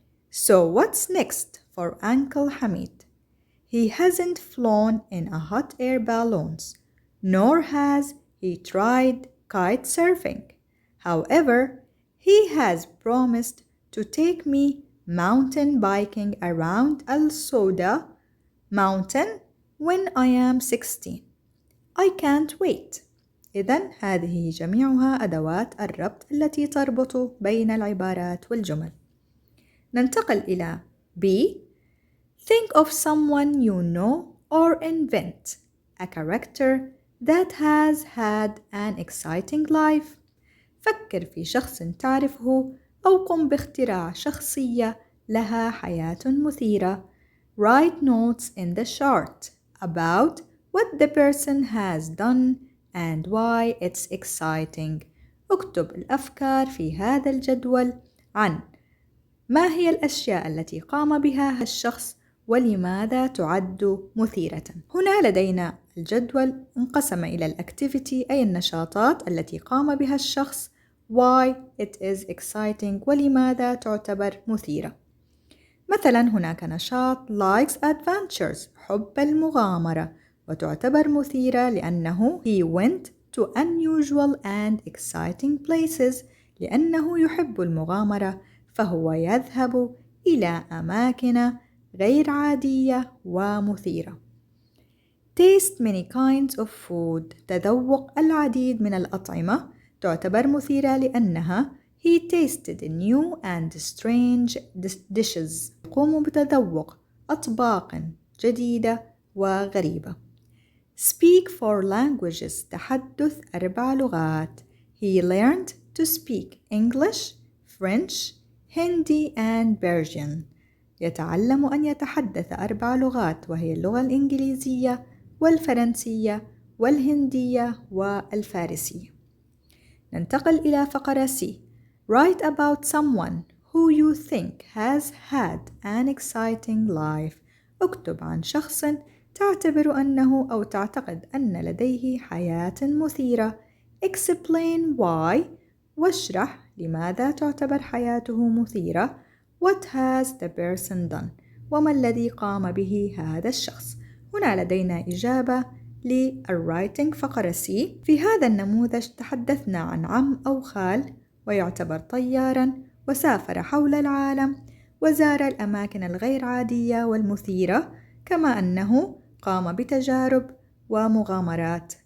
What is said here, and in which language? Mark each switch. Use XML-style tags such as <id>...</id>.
<en>So what's next for Uncle Hamid? He hasn't flown in a hot air balloons, nor has he tried kite surfing. However, he has promised to take me mountain biking around Al Soda mountain when I am 16. I can't wait.</en> <ar>إذن هذه جميعها أدوات الربط التي تربط بين العبارات والجمل. ننتقل إلى B.</ar> <en>Think of someone you know or invent a character that has had an exciting life.</en> <ar>فكر في شخص تعرفه أو قم باختراع شخصية لها حياة مثيرة.</ar> <en>Write notes in the chart about what the person has done and why it's exciting.</en> <ar>اكتب الأفكار في هذا الجدول عن ما هي الأشياء التي قام بها الشخص ولماذا تعد مثيرة. هنا لدينا الجدول انقسم إلى الأكتيفيتي أي النشاطات التي قام بها الشخص</ar> <en>why it is exciting</en> <ar>ولماذا تعتبر مثيرة. مثلا هناك نشاط</ar> <en>likes adventures</en> <ar>حب المغامرة وتعتبر مثيرة لأنه</ar> <en>he went to unusual and exciting places</en> <ar>لأنه يحب المغامرة فهو يذهب إلى أماكن غير عادية ومثيرة.</ar> <en>Taste many kinds of food</en> <ar>تذوق العديد من الأطعمة تعتبر مثيرة لأنها</ar> <en>he tasted new and strange dishes</en> <ar>يقوم بتذوق أطباق جديدة وغريبة.</ar> <en>Speak 4 languages</en> <ar>تحدث 4 لغات.</ar> <en>He learned to speak English, French, Hindi and Persian.</en> <ar>يتعلم أن يتحدث 4 لغات وهي اللغة الإنجليزية والفرنسية والهندية والفارسية. ننتقل إلى فقرة C.</ar> <en>Write about someone who you think has had an exciting life.</en> <ar>اكتب عن شخص تعتبر أنه أو تعتقد أن لديه حياة مثيرة.</ar> <en>Explain why.</en> <ar>واشرح لماذا تعتبر حياته مثيرة.</ar> <en>What has the person done.</en> <ar>وما الذي قام به هذا الشخص. هنا لدينا إجابة للرايتنج فقرة C. في هذا النموذج تحدثنا عن عم أو خال، ويعتبر طياراً، وسافر حول العالم، وزار الأماكن الغير عادية والمثيرة، كما أنه قام بتجارب ومغامرات.</ar>